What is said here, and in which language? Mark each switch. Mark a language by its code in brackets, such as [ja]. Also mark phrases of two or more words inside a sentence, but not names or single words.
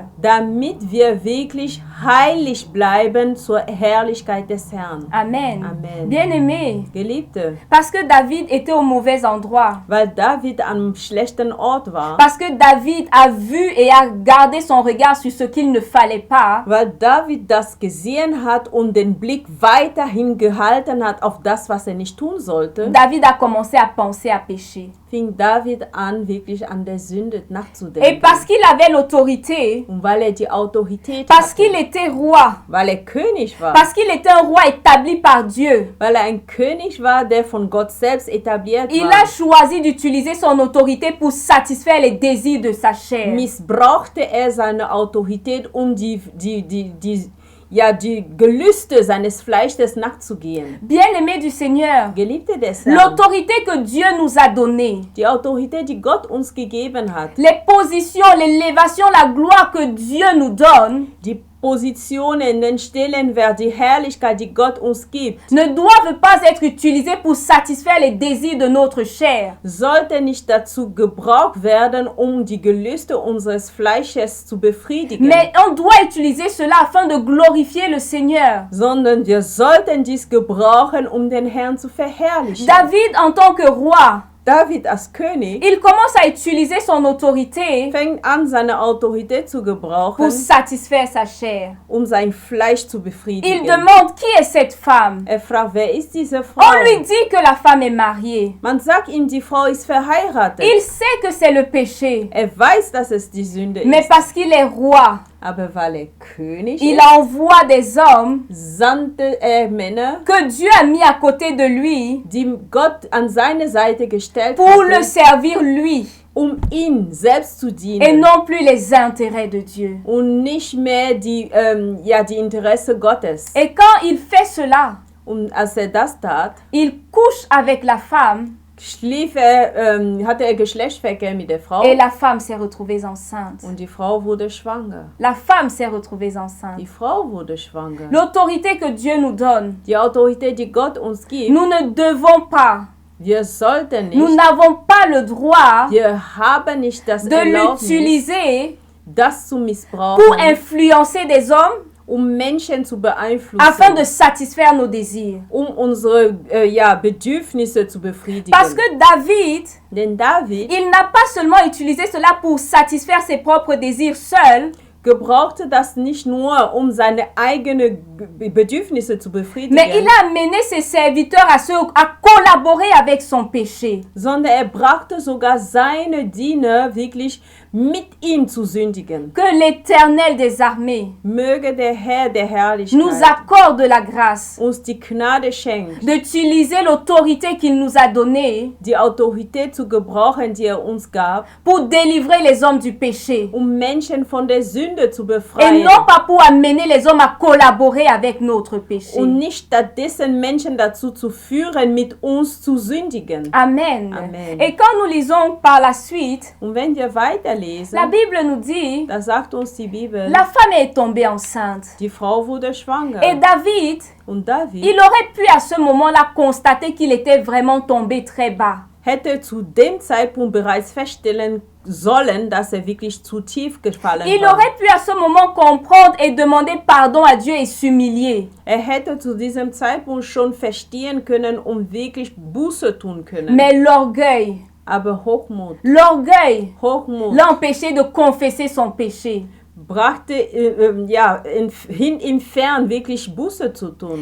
[de] Damit wir wirklich heilig bleiben zur Herrlichkeit des Herrn. Amen. [fr] Amen. Bien-aimé, [de] Geliebte, [fr] parce que David était au mauvais endroit. [de] weil David am schlechten Ort war, [fr] Parce que David a vu et a gardé son regard sur ce qu'il ne fallait pas. [de] weil David das gesehen hat und den Blick weiterhin gehalten hat auf das, was er nicht tun sollte, [fr] David a commencé à penser à pécher. [de] fing David an, wirklich an der Sünde [fr] Et [de] nachzudenken. [fr] parce qu'il avait l'autorité, [de] Und weil die Autorität [fr] parce [de] hatte, [fr] qu'il était roi, [de] weil König war, [fr] parce qu'il était un roi établi par Dieu, [de] weil ein König war, der von Gott selbst etabliert [fr] il [de] war, [fr] a choisi d'utiliser son autorité pour satisfaire les désirs de sa chair. [de] missbrauchte seine Autorität, um die Gelüste seines Fleisches nachzugehen. [fr] Bien-aimés du Seigneur, [de] Geliebte des Herrn, [fr] l'autorité que Dieu nous a donnée, [de] die Autorität, die Gott uns gegeben hat, [fr] les positions, l'élévation, la gloire que Dieu nous donne, [de] die Positionen, den Stellenwert, die Herrlichkeit, die Gott uns gibt, [fr] ne doivent pas être utilisées pour satisfaire les désirs de notre chair, [de] sollte nicht dazu gebraucht werden, um die Gelüste unseres Fleisches zu befriedigen, [fr] mais on doit utiliser cela afin de glorifier le Seigneur. [de] sondern wir sollten dies gebrauchen, um den Herrn zu verherrlichen. [fr] David, en tant que roi, [de] David als König [fr] il commence à utiliser son autorité [de] fängt an, seine Autorität zu gebrauchen, [fr] pour satisfaire sa chair. [de] um sein Fleisch zu [fr] Il [de] befriedigen. [fr] demande qui est cette femme. [de] Er fragt, wer ist diese Frau? [fr] On lui dit que la femme est mariée. [de] Man sagt ihm, die Frau ist verheiratet. [fr] Il sait que c'est le péché, [de] Er weiß, dass es die Sünde [fr] mais [de] ist. [fr] parce qu'il est roi, [de] Aber weil König [fr] il [de] ist, [fr] envoie des hommes [de] sandte Männer, [fr] que Dieu a mis à côté de lui [de] die Gott an seine Seite gestellt [fr] pour le [de] hatte, [fr] servir lui [de] um ihn selbst zu [fr] et [de] dienen [fr] non plus les intérêts de Dieu. [de] und nicht mehr die Interesse Gottes. [fr] Et quand il fait cela, [de] Und als das tat, [fr] il couche avec la femme [de] hatte er Geschlechtsverkehr mit der Frau [fr] et la femme s'est retrouvée enceinte. [de] und die Frau wurde schwanger. [fr] La femme s'est retrouvée enceinte. [de] Die Frau wurde schwanger. [fr] L'autorité que Dieu nous donne, [de] Die Autorität, die Gott uns gibt, [fr] nous ne devons pas, [de] wir sollten [fr] nous [de] nicht, [fr] n'avons pas le droit [de] wir haben nicht das [fr] de [de] Erlaubnis, [fr] l'utiliser [de] das zu [fr] pour [de] missbrauchen, [fr] influencer des hommes [de] Menschen zu beeinflussen, [fr] afin de satisfaire nos désirs. [de] unsere Bedürfnisse zu befriedigen. [fr] Parce que David, [de] Denn David [fr] il n'a pas seulement utilisé cela pour satisfaire ses propres désirs seul, [de] gebrauchte das nicht nur, um seine eigenen Bedürfnisse zu befriedigen, [fr] mais il a amené ses serviteurs à collaborer avec son péché. [de] sondern er brachte sogar seine Diener wirklich mit ihm zu sündigen. [fr] Que l'Éternel des armées [de] Möge der Herr der Herrlichkeit [fr] nous accorde la grâce [de] uns die Gnade schenkt, [fr] d'utiliser l'autorité qu'il nous a donnée [de] die Autorität zu gebrauchen, die er uns gab, [fr] pour délivrer les hommes du péché. [de] Menschen von der Sünde zu [fr] Et [de] befreien. [fr] non pas pour amener les hommes à collaborer avec notre péché. [de] Und nicht stattdessen Menschen dazu zu führen, mit uns zu sündigen. [fr] Amen. [de] Amen. [fr] Et quand nous lisons par la suite, [de] Und wenn wir [fr] la [de] weiterlesen, [fr] Bible nous dit, [de] da sagt uns die Bibel, [fr] la femme est tombée enceinte. [de] die Frau wurde schwanger. [fr] Et David, [de] Und David [fr] il aurait pu à ce moment-là constater qu'il était vraiment tombé très bas. [de] hätte zu dem Zeitpunkt bereits feststellen sollen, dass er wirklich zu tief gefallen [fr] Il [de] war. [fr] aurait pu à ce moment comprendre et demander pardon à Dieu et s'humilier. [de] Er hätte zu diesem Zeitpunkt schon verstehen können und wirklich Buße tun können. [fr] Mais l'orgueil, [de] Aber Hochmut [fr] l'a empêché de confesser son péché. [de] brachte ihn fern, wirklich Buße zu tun.